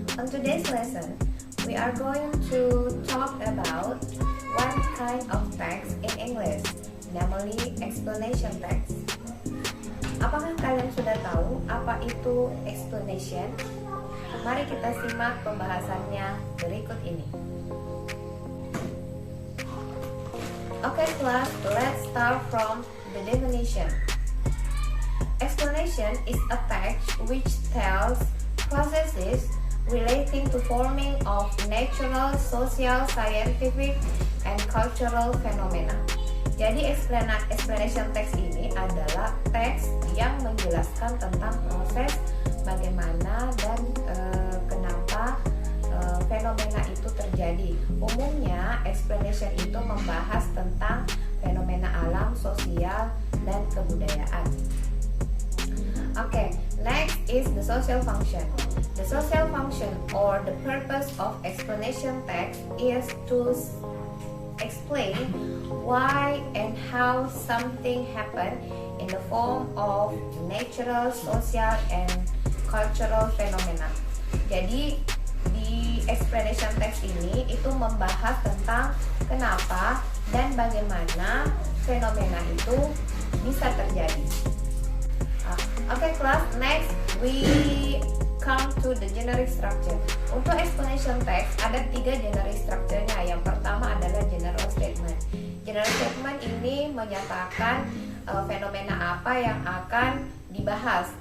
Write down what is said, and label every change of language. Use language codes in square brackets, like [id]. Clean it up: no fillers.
[en] today's lesson, we are going to talk about one kind of text in English, namely explanation text. [id] Apakah kalian sudah tahu apa itu explanation? Mari kita simak pembahasannya berikut ini. [en] Okay class, let's start from the definition. Explanation is a text which tells processes relating to forming of natural, social, scientific, and cultural phenomena. [id] Jadi explanation text ini adalah teks yang menjelaskan tentang proses bagaimana dan kenapa fenomena itu terjadi. Umumnya explanation itu membahas tentang fenomena alam, sosial, dan kebudayaan. [en] Okay, next is the social function. The social function or the purpose of explanation text is to explain why and how something happened in the form of natural, social, and cultural phenomena. [id] Jadi di explanation text ini itu membahas tentang kenapa dan bagaimana fenomena itu bisa terjadi. [en] Okay class, next we come to the generic structure. [id] Untuk explanation text ada 3 generic structure-nya. Yang pertama adalah general statement. General statement ini menyatakan fenomena apa yang akan dibahas.